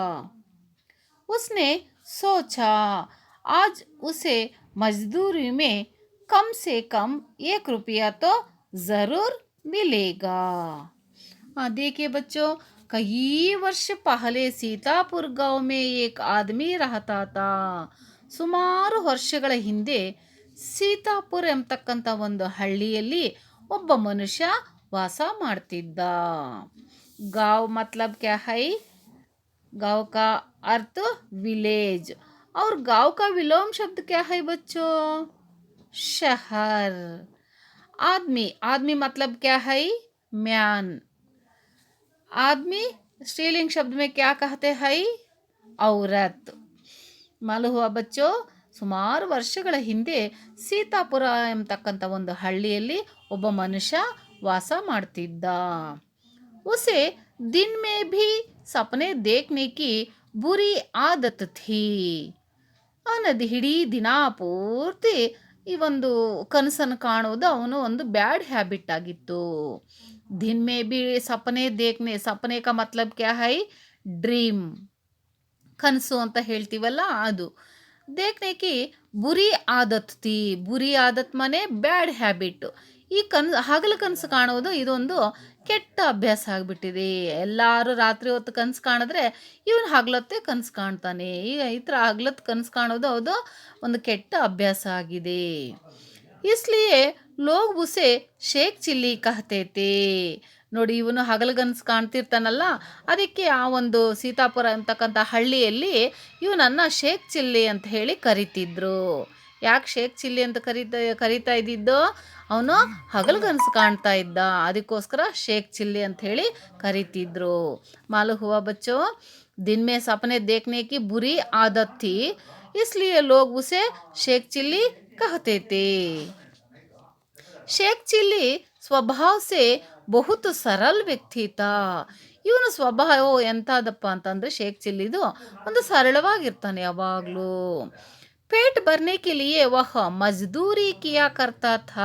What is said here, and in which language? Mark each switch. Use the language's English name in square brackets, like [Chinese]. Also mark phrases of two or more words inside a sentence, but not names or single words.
[Hindi] उसने सोचा आज उसे मजदूरी में कम से कम 1 रुपया तो जरूर मिलेगा। देखिए बच्चों, कई वर्ष पहले सीतापुर गांव में एक आदमी रहता था। [Kannada] ಸುಮಾರು ವರ್ಷಗಳ ಹಿಂದೆ ಸೀತಾಪುರ ಎಂಬತಕ್ಕಂಥ ಒಂದು ಹಳ್ಳಿಯಲ್ಲಿ ಒಬ್ಬ ಮನುಷ್ಯ ವಾಸ ಮಾಡ್ತಿದ್ದ। [Hindi] गांव मतलब क्या है? गांव का अर्थ विलेज, और गांव का विलोम शब्द क्या है बच्चों? शहर। आदमी, आदमी मतलब क्या है? मैन। आदमी स्त्रीलिंग शब्द में क्या कहते हैं? औरत। मालूम हुआ बच्चों, [Kannada] ಸುಮಾರು ವರ್ಷಗಳ ಹಿಂದೆ ಸೀತಾಪುರ ಎಂಬತಕ್ಕಂಥ ಒಂದು ಹಳ್ಳಿಯಲ್ಲಿ ಒಬ್ಬ ಮನುಷ್ಯ ವಾಸ ಮಾಡ್ತಿದ್ದ। [Hindi] उसे दिन में भी सपने देखने की बुरी आदत थी। [Kannada] ಅವನದು ಇಡೀ ದಿನ ಪೂರ್ತಿ ಈ ಒಂದು ಕನಸನ್ನು ಕಾಣೋದು ಅವನು ಒಂದು [English] bad habit [Kannada] ಆಗಿತ್ತು। [Hindi] दिन में भी सपने देखने, सपने का मतलब क्या है? [Kannada] ಡ್ರೀಮ್, ಕನಸು ಅಂತ ಹೇಳ್ತೀವಲ್ಲ ಅದು। [Hindi] देखने की बुरी आदत थी। बुरी आदत माने [English] bad habit. [Kannada] ಈ ಹಗಲು ಕನಸು ಕಾಣೋದು ಇದೊಂದು ಕೆಟ್ಟ ಅಭ್ಯಾಸ ಆಗಿಬಿಟ್ಟಿದೆ। ಎಲ್ಲರೂ ರಾತ್ರಿ ಹೊತ್ತು ಕನಸು ಕಾಣಿದ್ರೆ ಇವನು ಹಗಲೊತ್ತೇ ಕನಸು ಕಾಣ್ತಾನೆ। ಈ ಥರ ಹಗಲೊತ್ತು ಕನಸು ಕಾಣೋದು ಅದು ಒಂದು ಕೆಟ್ಟ ಅಭ್ಯಾಸ ಆಗಿದೆ। [Hindi] इसलिए लोग उसे शेख चिल्ली कहते थे। [Kannada] ನೋಡಿ, ಇವನು ಹಗಲುಗನಸು ಕಾಣ್ತಿರ್ತಾನಲ್ಲ, ಅದಕ್ಕೆ ಆ ಒಂದು ಸೀತಾಪುರ ಅಂತಕ್ಕಂಥ ಹಳ್ಳಿಯಲ್ಲಿ ಇವನನ್ನು ಶೇಖ್ ಚಿಲ್ಲಿ ಅಂತ ಹೇಳಿ ಕರಿತಿದ್ರು। ಯಾಕೆ ಶೇಕ್ ಚಿಲ್ಲಿ ಅಂತ ಕರೀತಾ ಇದ್ದಿದ್ದು? ಅವನು ಹಗಲುಗನಸು ಕಾಣ್ತಾ ಇದ್ದ, ಅದಕ್ಕೋಸ್ಕರ ಶೇಕ್ ಚಿಲ್ಲಿ ಅಂತ ಹೇಳಿ ಕರಿತಿದ್ರು. [Hindi] मालूम हुआ बच्चों, दिन में सपने देखने की बुरी आदत थी, इसलिए लोग उसे शेख चिल्ली कहते थे. शेख चिल्ली स्वभाव से बहुत सरल व्यक्ति था. [Kannada] ಇವನು ಸ್ವಭಾವ ಎಂಥದಪ್ಪ ಅಂತಂದರೆ ಶೇಕ್ ಚಿಲ್ಲಿದು ಒಂದು ಸರಳವಾಗಿರ್ತಾನೆ ಯಾವಾಗಲೂ. [Hindi] पेट भरने के लिए वह मज़दूरी किया करता था.